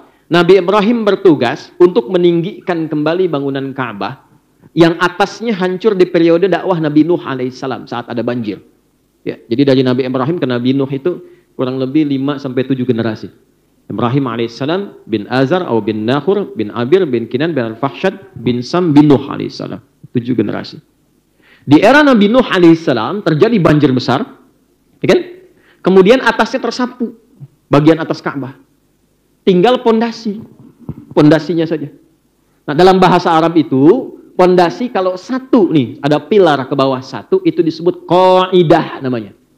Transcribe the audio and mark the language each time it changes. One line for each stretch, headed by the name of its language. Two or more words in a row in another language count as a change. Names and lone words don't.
Indonesian: Nabi Ibrahim bertugas untuk meninggikan kembali bangunan Ka'bah yang atasnya hancur di periode dakwah Nabi Nuh alaihissalam saat ada banjir. Ya, jadi dari Nabi Ibrahim ke Nabi Nuh itu kurang lebih 5-7 generasi. Ibrahim alaihissalam bin Azar atau bin Nakhur bin Abir bin Kinan bin Al-Fahsyad bin Sam bin Nuh alaihissalam. 7 generasi. Di era Nabi Nuh alaihissalam terjadi banjir besar, ya kan? Kemudian atasnya tersapu, bagian atas Ka'bah. Tinggal pondasinya saja. Nah, dalam bahasa Arab itu pondasi kalau satu nih, ada pilar ke bawah satu, itu disebut qaidah namanya.